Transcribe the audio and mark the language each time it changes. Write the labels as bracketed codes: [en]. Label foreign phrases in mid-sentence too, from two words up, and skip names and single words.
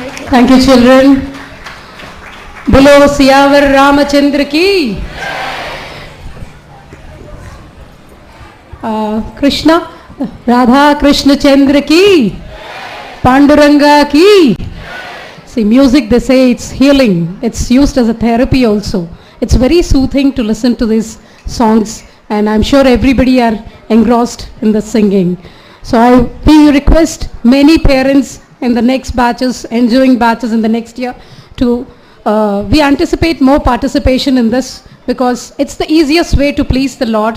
[en] Thank you, children. [hi] बोलो सियावर रामचंद्र की. Krishna, Radha Krishna Chandra ki. Panduranga ki. [en] See, music, they say it's healing. It's used as a therapy also. It's very soothing to listen to these songs, and I'm sure everybody are engrossed in the singing. So we request many parents in the next batches, enjoying batches in the next year, to we anticipate more participation in this, because it's the easiest way to please the Lord.